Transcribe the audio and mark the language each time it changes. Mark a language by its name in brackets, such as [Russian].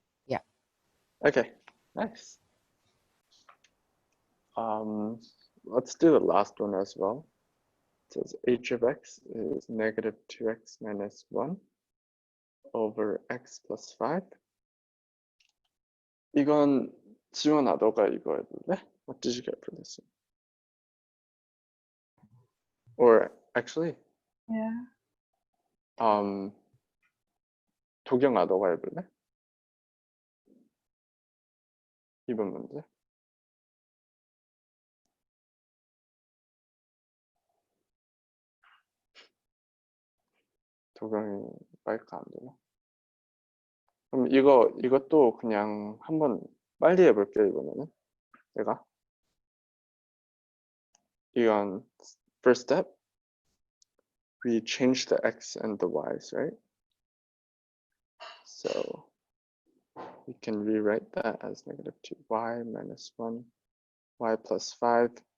[English] Yeah. Okay, nice. Let's do the last one as well. It says h of x is negative 2x minus 1 over x plus 5. [Korean] 이건 지원아, 너가 이거 해볼래? [English] What did you get for this one? Or actually, Yeah. [Korean] 도경아, 너가 해볼래? 이번 문제. 도경이 마이크 안 되나? 그럼 이것도 그냥 한번 빨리 해볼게, 이번에는. 내가. 이건 [English] first step. We change the x and the y's, right? So we can rewrite that as negative 2y minus 1, y plus 5.